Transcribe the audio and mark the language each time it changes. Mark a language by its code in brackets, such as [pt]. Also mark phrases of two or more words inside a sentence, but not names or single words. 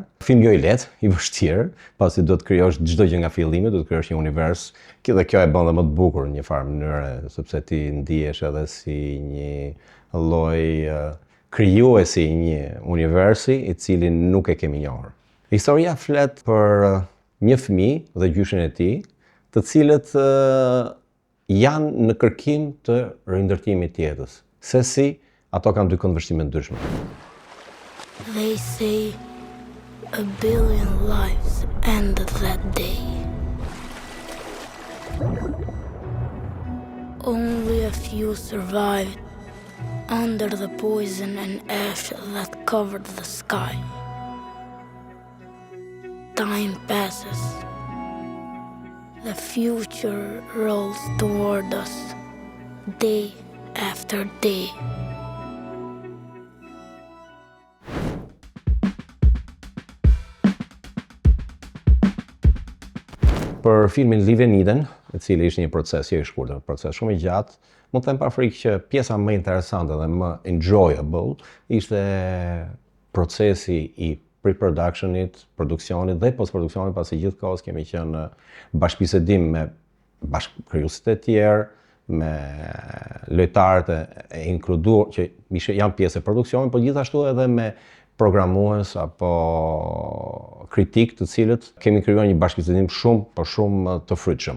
[sq] Film jo i lehtë, i vështirë, pasi do të krijosh çdo gjë nga fillimi, do të krijosh një univers, dhe kjo e bën dhe më të bukur në një farë mënyre, sepse ti ndihesh edhe si një lloj krijuesi i një universi i cili nuk e kemi njohur. Historia flet për një fëmijë dhe gjyshin e tij, të cilët janë në kërkim të rindërtimit të jetës. Sesi ato kanë dy këndvështrime të ndryshme. [en] They say 1 billion lives ended that day. Only a few survived under the poison and ash that covered the sky. Time passes. The future rolls toward us, day after day. [sq] Për filmin Live in Eden, i cili ishte një proces jo i shkurtër, proces shumë i gjatë, mund të them pa frikë që pjesa më interesante dhe më enjoyable ishte procesi i pre-productionit, produksionit dhe post-produksionit, pasi gjithkohës kemi qenë në bashkëbisedim me bashkëkrijuesit e tjerë, me lojtarët e inkluduar që janë pjesë e produksionit, por gjithashtu edhe me programues apo kritik të cilët kemi krijuar një bashkëbisedim shumë të frytshëm.